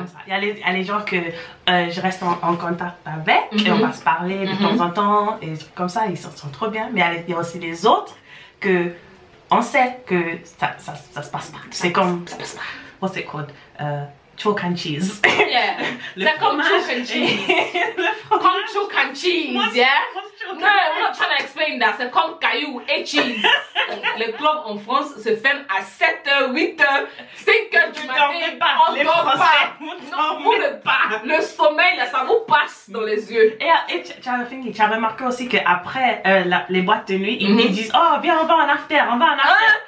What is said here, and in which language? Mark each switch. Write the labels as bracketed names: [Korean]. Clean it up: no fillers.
[French] Il y a les gens que je reste en contact avec et on va se parler de temps en temps et des trucs comme ça, ils sont trop bien. Mais il y a aussi les autres que on sait que ça se passe pas. C'est comme, ça passe pas. [English] What's it called? Chalk and cheese. Yeah. [French] C'est comme [English] chalk and cheese. Comme chalk and cheese, yeah? No, we're not trying to explain that. [French] C'est comme caillou et cheese. Les clubs en France se ferment à 7h, 8h, 5h du matin. On ne dort pas. Non, vous ne pas. Le sommeil, là, ça vous passe dans les yeux. Et tu as remarqué aussi qu'après les boîtes de nuit, ils disent, oh, viens, on va en after, on va en after.